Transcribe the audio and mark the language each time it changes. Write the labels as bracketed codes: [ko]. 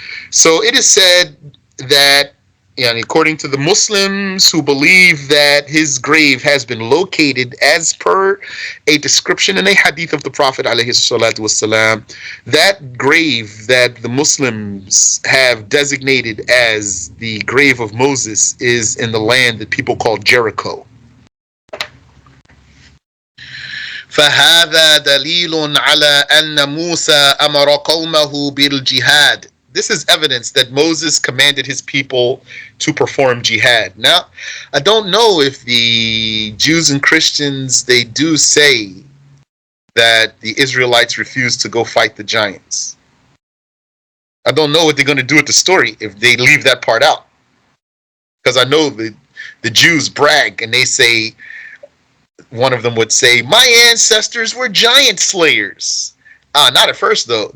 [en] So it is said that, according to the Muslims who believe that his grave has been located as per a description in a hadith of the Prophet ﷺ, that grave that the Muslims have designated as the grave of Moses is in the land that people call Jericho. [ar] فهذا دليل على أن موسى أمر قومه بالجهاد. [en] This is evidence that Moses commanded his people to perform jihad. Now, I don't know if the Jews and Christians, they do say that the Israelites refused to go fight the giants. I don't know what they're going to do with the story if they leave that part out. Because I know the Jews brag and they say, one of them would say, my ancestors were giant slayers. Not at first, though.